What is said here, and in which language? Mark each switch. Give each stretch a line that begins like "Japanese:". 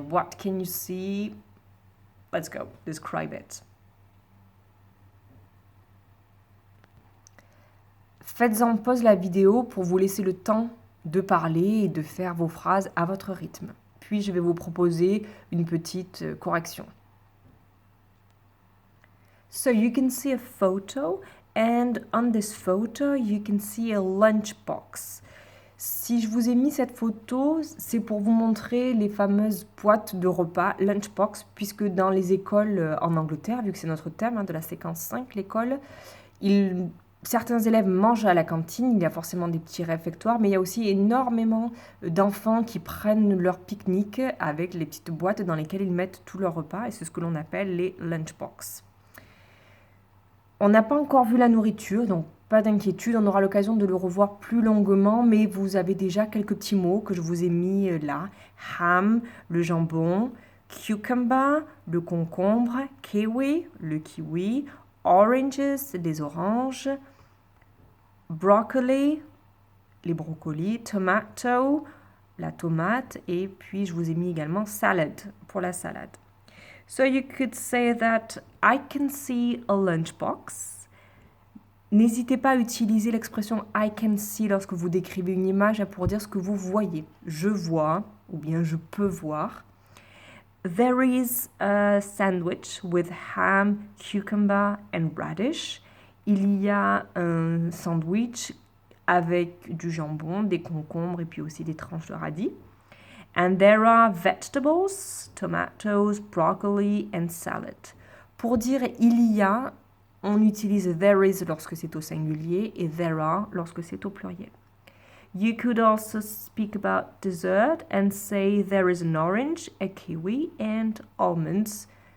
English: What can you see? Let's go. Describe it.
French: Faites-en pause la vidéo pour vous laisser le temps de parler et de faire vos phrases à votre rythme. Puis je vais vous proposer une petite correction.
English: So you can see a photo and on this photo you can see a lunchbox.
French: Si je vous ai mis cette photo, c'est pour vous montrer les fameuses boîtes de repas lunchbox, puisque dans les écoles en Angleterre, vu que c'est notre thème de la séquence 5, l'école, certains élèves mangent à la cantine, il y a forcément des petits réfectoires, mais il y a aussi énormément d'enfants qui prennent leur pique-nique avec les petites boîtes dans lesquelles ils mettent tous leurs repas, et c'est ce que l'on appelle les lunchbox. On n'a pas encore vu la nourriture, donc pas d'inquiétude, on aura l'occasion de le revoir plus longuement, mais vous avez déjà quelques petits mots que je vous ai mis là. Ham, le jambon, cucumber, le concombre, kiwi, le kiwi, oranges, des oranges, broccoli, les brocolis, tomato, la tomate, et puis je vous ai mis également salad pour la salade.
English: So you could say that I can see a lunchbox.
French: N'hésitez pas à utiliser l'expression
English: I can see
French: lorsque vous décrivez une image pour dire ce que vous voyez. Je vois ou bien je peux voir.
English: There is a sandwich with ham, cucumber and radish.
French: Il y a un sandwich avec du jambon, des concombres et puis aussi des tranches de radis.
English: And there are vegetables, tomatoes, broccoli and salad.
French: Pour dire il y a, on utilise
English: there is
French: lorsque c'est au singulier et
English: there are
French: lorsque c'est au pluriel.
English: You could also speak about dessert and say there is an orange, a kiwi and almonds.